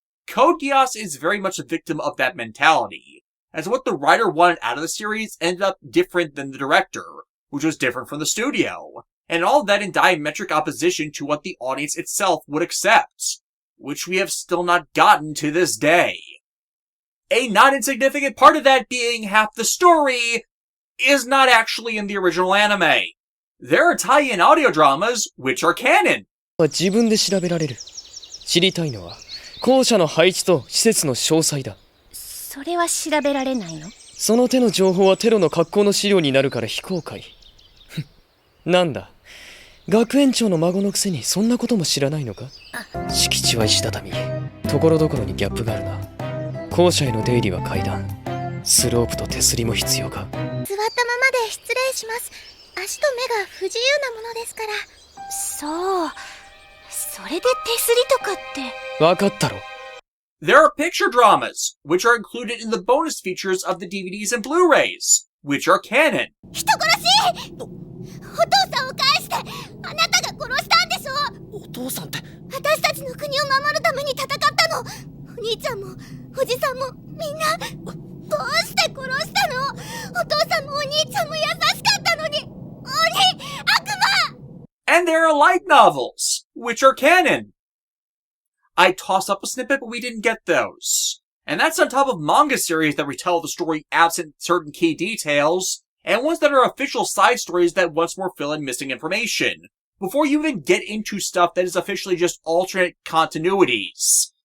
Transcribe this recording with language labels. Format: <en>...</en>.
<en>Code Geass is very much a victim of that mentality, as what the writer wanted out of the series ended up different than the director, which was different from the studio, and all that in diametric opposition to what the audience itself would accept, which we have still not gotten to this day. A not insignificant part of that being half the story is not actually in the original anime. There are tie-in audio dramas which are canon.</en> <ja>自分で調べられる。知りたいのは校舎の配置と施設の詳細だ。それは調べられないの？その手の情報はテロの格好の資料になるから非公開。なんだ。学園長の孫のくせにそんなことも知らないのか？敷地は石畳、ところどころにギャップがあるな。校舎への出入りは階段、スロープと手すりも必要か？座ったままで失礼します。足と目が不自由なものですから。そう。それで手すりとかって。わかったろ。</ja> <en>There are picture dramas, which are included in the bonus features of the DVDs and Blu-rays, which are canon.</en> <ja>人殺し！お父さんを返して！あなたが殺したんでしょ！お父さんって私たちの国を守るために戦ったの！お兄ちゃんも、おじさんも、みんな！どうして殺したの？お父さんもお兄ちゃんも優しかったのに！鬼！悪魔！</ja> <en>And there are light novels, which are canon. I tossed up a snippet, but we didn't get those. And that's on top of manga series that retell the story absent certain key details, and ones that are official side stories that once more fill in missing information, before you even get into stuff that is officially just alternate continuities.</en>